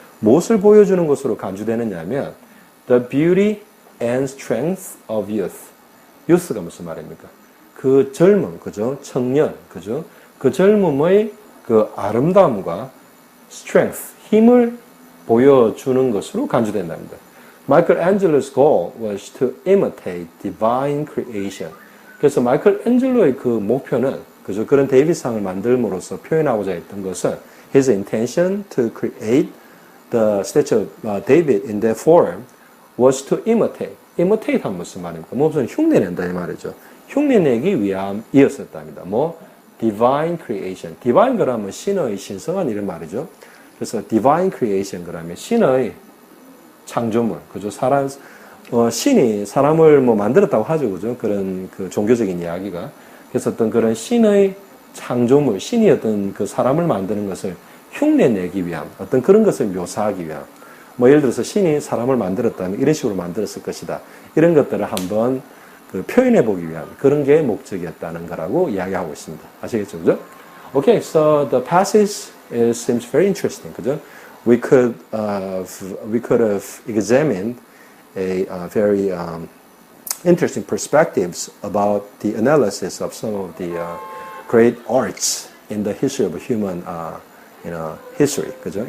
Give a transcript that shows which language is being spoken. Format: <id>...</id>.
<ko>무엇을 보여주는 것으로 간주되느냐 하면</ko> <en>the beauty and strength of youth.</en> <ko>youth가 무슨 말입니까? 그 젊음, 그죠? 청년, 그죠? 그 젊음의 그 아름다움과 strength, 힘을 보여주는 것으로 간주된답니다.</ko> <en>Michelangelo's goal was to imitate divine creation.</en> <ko>그래서 마이클앤젤로의 그 목표는 그죠? 그런 데이비드상을 만들므로써 표현하고자 했던 것은</ko> <en>his intention to create the statue of David in that form was to imitate.</en> <ko>imitate 하면 무슨 말입니까? 무엇을 흉내낸다 이 말이죠. 흉내내기 위함이었었답니다.</ko> <en>뭐 divine creation.</en> <ko>divine 그러면 신의 신성한 이런 말이죠. 그래서</ko> <en>divine creation</en> <ko>그러면 신의 창조물, 그죠? 신이 사람을 뭐 만들었다고 하죠, 그죠? 그런 그 종교적인 이야기가. 그래서 어떤 그런 신의 창조물, 신이 어떤 그 사람을 만드는 것을 흉내내기 위함, 어떤 그런 것을 묘사하기 위함. 뭐 예를 들어서 신이 사람을 만들었다면 이런 식으로 만들었을 것이다. 이런 것들을 한번 그 표현해 보기 위한 그런 게 목적이었다는 거라고 이야기하고 있습니다. 아시겠죠, 그죠?</ko> <en>Okay, so the passage seems very interesting, 그죠? We could have examined a very interesting perspectives about the analysis of some of the great arts in the history of human, history, 그죠?</en>